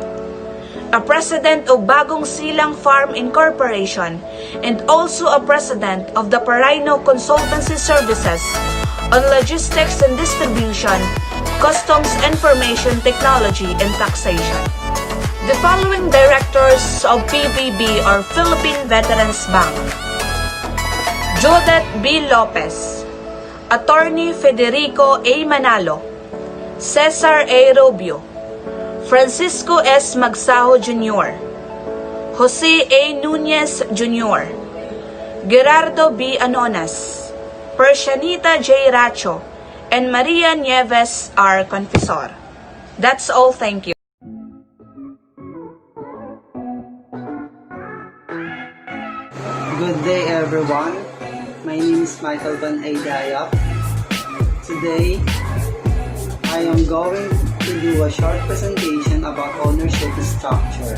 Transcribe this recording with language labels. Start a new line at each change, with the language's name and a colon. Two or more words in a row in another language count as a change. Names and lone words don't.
English: A president of Bagong Silang Farm Incorporation, and also a president of the Paraino Consultancy Services on Logistics and Distribution, Customs Information Technology, and Taxation. The following directors of PVB are Philippine Veterans Bank: Judith B. Lopez, Attorney Federico A. Manalo, Cesar A. Robio, Francisco S. Magsaho Jr., Jose A. Nunez Jr., Gerardo B. Anonas, Persianita J. Racho, and Maria Nieves R. Confisor. That's all, thank you. Good day everyone, my name is Michael Van Aydayap. Today, I am going to do a short presentation about ownership structure.